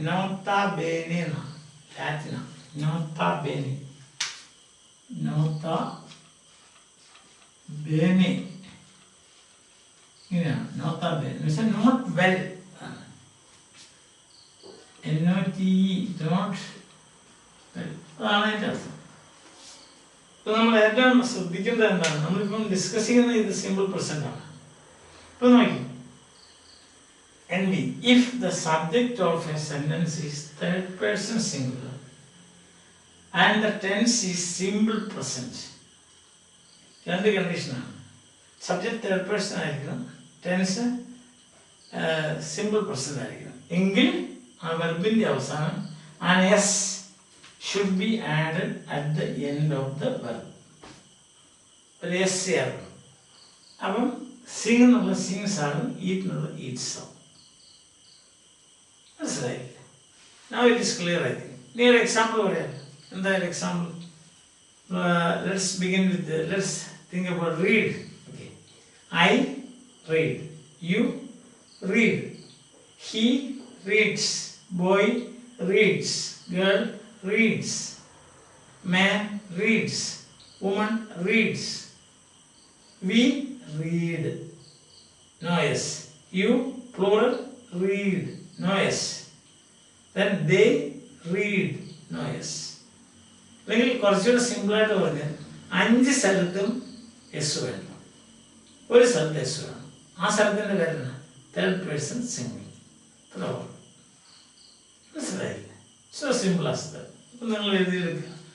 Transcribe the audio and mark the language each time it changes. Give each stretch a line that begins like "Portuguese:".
Malayalam: നോത്താ ബേനെ എന്നാണ്, ലാറ്റിനാണ്. നോത്താ ബേനെ, നോത്താ ബേനെ ഇങ്ങനെയാണ്. നോത്താ ബേനെ എന്ന് വെച്ചാൽ not well, NOTE, not well, അതാണ് അതിൻ്റെ അർത്ഥം. ഇപ്പം നമ്മൾ ഏറ്റവും ശ്രദ്ധിക്കേണ്ടത് എന്താണ്, നമ്മളിപ്പം ഡിസ്കസ് ചെയ്യുന്നത് ഇത് സിമ്പിൾ പ്രസന്റ് ആണ്. ഇപ്പം നോക്കി
English: NB, if the subject of a sentence is third person singular and the tense is simple present,
Malayalam: രണ്ട് കണ്ടീഷനാണ്. സബ്ജക്റ്റ് തേർഡ് പേഴ്സൺ ആയിരിക്കണം, ടെൻസ് സിമ്പിൾ പ്രസന്റ് ആയിരിക്കണം. എങ്കിൽ ആ വെർബിൻ്റെ അവസാനം
English: an S should be added at the end of the verb.
Malayalam: ഒരു S ചേർക്കണം. അപ്പം സിംഗ് എന്നുള്ള സിങ്സ് ആകും, ഈറ്റ് എന്നുള്ള ഈറ്റ്സ് ആകും. മനസ്സിലായില്ലേ?
English: Now it is clear, I think.
Malayalam: ഇനി ഒരു എക്സാമ്പിൾ പറയാം. എന്തായാലും example,
English: let's begin with let's think about read. Okay. I read, you read, he reads, boy reads, girl reads, man reads, woman reads, we read, no yes, you plural read, no yes, then they read, no yes.
Malayalam: അല്ലെങ്കിൽ കുറച്ചുകൂടെ സിമ്പിളായിട്ട് പറഞ്ഞാൽ 5 സ്ഥലത്തും S വേണം, ഒരു സ്ഥലത്ത് S വേണം. ആ സ്ഥലത്തിൻ്റെ പേരാണ് തേർഡ് പേഴ്സൺ സിംഗിൾ. മനസ്സിലായില്ലേ?
English: So simple as that.
Malayalam: അപ്പം നിങ്ങൾ എഴുതിയെടുക്കുക.